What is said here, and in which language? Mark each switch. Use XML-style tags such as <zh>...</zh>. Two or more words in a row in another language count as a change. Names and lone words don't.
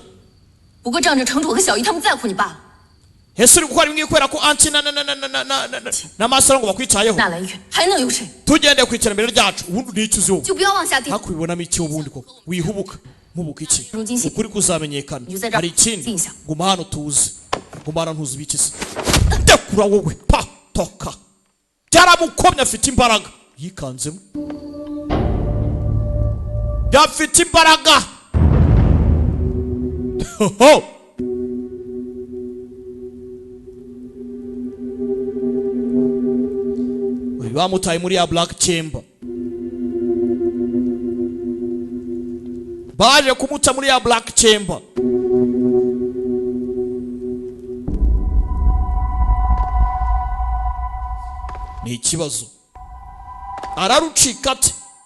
<zh>不过仗着城主和小姨他们在乎你罢了。</zh> <rw>Ese uri gukora imwe kwera ko anti na masoro ngo bakwicayeho</rw> <zh>纳兰月还能有谁？</zh> <rw>tugende ku iterambere ryacu ubundi nicuze wowe</rw> <zh>就不要妄下定。</zh> <rw>hakubibonamo iki ubundi koko wihubuka mubuka iki</rw> <zh>如今信</zh> <rw>ukuri kuzamenyekana</rw> <zh>你就在这</zh> <rw>hari</rw> <zh>儿静</zh> <rw>ikindi</rw> <zh>一下。</zh> <rw>guma hano tuzi guma hano ntuzi biki se ndekura wowe pa toka byaramukomye afite imbaraga yikanzemo yafite imbaraga ho bamutaye muri ya</rw> <en>black chamber</en> <rw>baje kumuta muri ya</rw> <en>black chamber</en> <rw>ni ikibazo ararucika ate</rw>